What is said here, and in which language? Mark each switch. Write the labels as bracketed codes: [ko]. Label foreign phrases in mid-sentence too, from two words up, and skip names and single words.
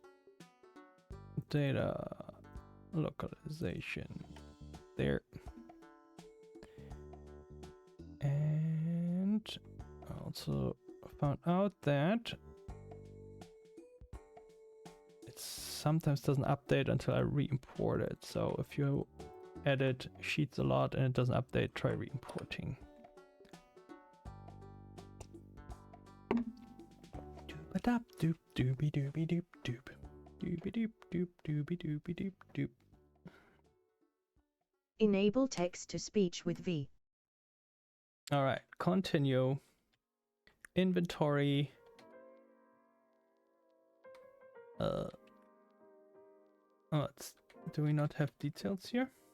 [en] Data localization there, and I also found out that it sometimes doesn't update until I re-import it. So if you edit sheets a lot and it doesn't update, try re-importing. Ba-dap doop doopy doopy doop doop. Doopy doop doop doopy doopy doop doop. Enable text to speech with V. Alright, continue. Inventory. Do we not have details here?